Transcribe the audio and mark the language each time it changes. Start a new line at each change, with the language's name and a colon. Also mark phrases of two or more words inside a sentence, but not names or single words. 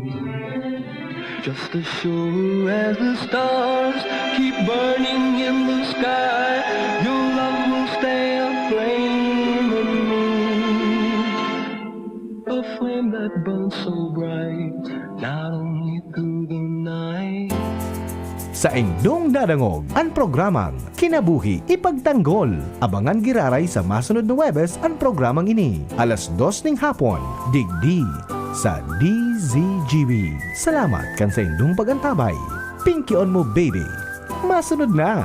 English: Just as sure as the stars keep burning in the sky, your love will stay aflame in me. A flame that burns so bright, not only through the night.
Bikol: sa indong nadangog ang programang Kinabuhi Ipagtanggol. Abangan giraray sa masunod na Webes ang programang ini. Alas 2 ng hapon, digdi sa DZGB. Salamat kan sa indong pagantabay. Pinky on mo baby. Masunod na.